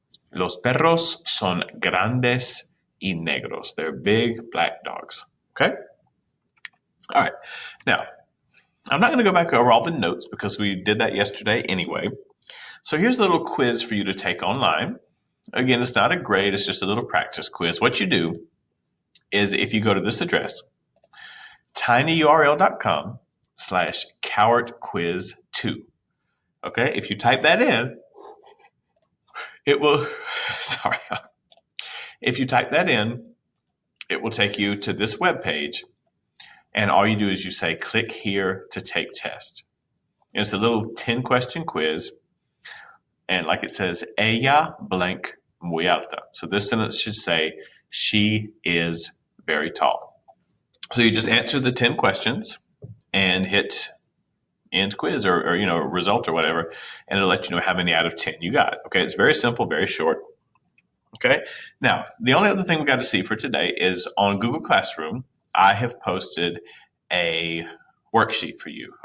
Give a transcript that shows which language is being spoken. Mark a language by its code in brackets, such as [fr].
[es] Los perros son grandes y negros. [en] They're big black dogs. Okay? All right. Now, I'm not going to go back over all the notes because we did that yesterday anyway. So here's a little quiz for you to take online. Again, it's not a grade, it's just a little practice quiz. What you do is if you go to this address, tinyurl.com/cowardquiz2. Okay, if you type that in, it will, sorry. If you type that in, it will take you to this web page. And all you do is you say, click here to take test. And it's a little 10-question quiz. And like it says, [es] ella blank muy alta. [en] So this sentence should say, she is very tall. So you just answer the 10 questions and hit end quiz or result or whatever, and it'll let you know how many out of 10 you got. Okay, it's very simple, very short. Okay, now the only other thing we got to see for today is on Google Classroom, I have posted a worksheet for you.